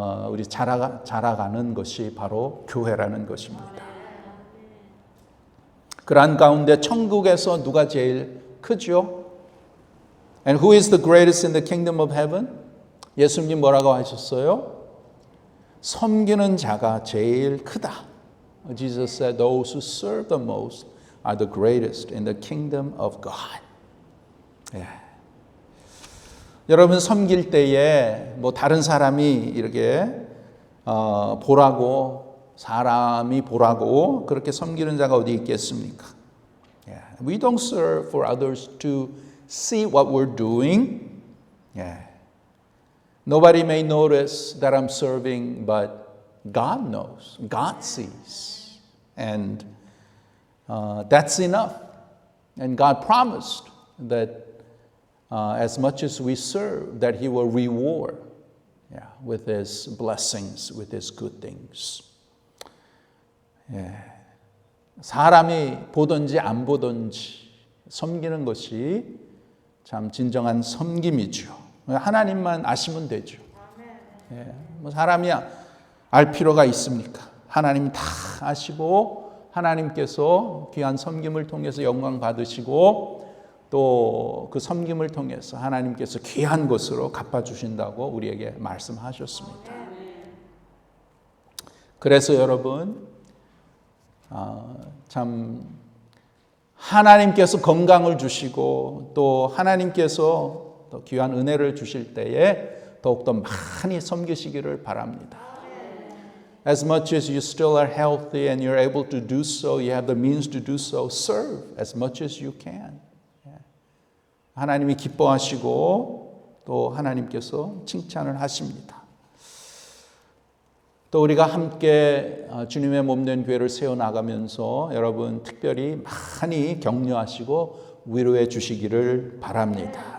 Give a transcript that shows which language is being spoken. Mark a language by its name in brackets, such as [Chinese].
[Korean] 우리 자라가는 것이 바로 교회라는 것입니다. 그러한 가운데 천국에서 누가 제일 크죠? [English] And who is the greatest in the kingdom of heaven? [Korean] 예수님 뭐라고 하셨어요? 섬기는 자가 제일 크다. [English] Jesus said, those who serve the most are the greatest in the kingdom of God. [Korean] 예. 여러분 섬길 때에 뭐 다른 사람이 이렇게 보라고 사람이 보라고 그렇게 섬기는 자가 어디 있겠습니까? [English] Yeah. We don't serve for others to see what we're doing. Yeah. Nobody may notice that I'm serving, but God knows. God sees. And that's enough. And God promised that as much as we serve, that He will reward with His blessings, with His good things. [Korean] 예. 사람이 보든지 안 보든지 섬기는 것이 참 진정한 섬김이죠. 하나님만 아시면 되죠. 예. 뭐 사람이 알 필요가 있습니까? 하나님 다 아시고 하나님께서 귀한 섬김을 통해서 영광 받으시고 또 그 섬김을 통해서 하나님께서 귀한 것으로 갚아주신다고 우리에게 말씀하셨습니다. 그래서 여러분 참 하나님께서 건강을 주시고 또 하나님께서 또 귀한 은혜를 주실 때에 더욱더 많이 섬기시기를 바랍니다. [English] As much as you still are healthy and you're able to do so, you have the means to do so, serve as much as you can. [Korean] 하나님이 기뻐하시고 또 하나님께서 칭찬을 하십니다. 또 우리가 함께 주님의 몸된 교회를 세워나가면서 여러분 특별히 많이 격려하시고 위로해 주시기를 바랍니다.